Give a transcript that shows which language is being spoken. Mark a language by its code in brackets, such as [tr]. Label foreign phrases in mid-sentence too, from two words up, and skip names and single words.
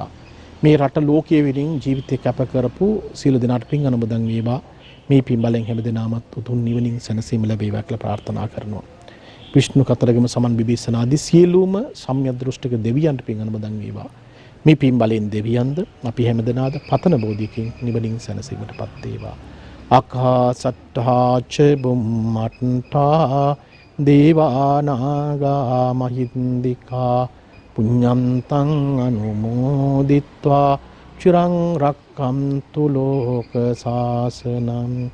[si] මේ රට ලෝකයේ වෙනින් ජීවිතය කැප කරපු සියලු දෙනාට පින් අනුමෝදන් වේවා. මේ පින් බලෙන් හැමදෙනාමත් උතුම් නිවනින් සැනසීම ලැබේවා කියලා ප්‍රාර්ථනා කරනවා. විෂ්ණු කතරගම සමන් බිබීසන ආදී සියලුම සම්‍යක් දෘෂ්ටික දෙවියන්ට පින් අනුමෝදන් වේවා. මේ පින් බලෙන් දෙවියන්ද අපි හැමදෙනාද පතන බෝධියකින් නිවනින් සැනසීමටපත් වේවා. [pi] අකාසට්ඨා ච බුම්මට්ඨා දේවානාගා මහින්దికා පුඤ්ඤන්තං අනුමෝදිත්වා චිරං රක්ඛන්තු ලෝක සාසනං.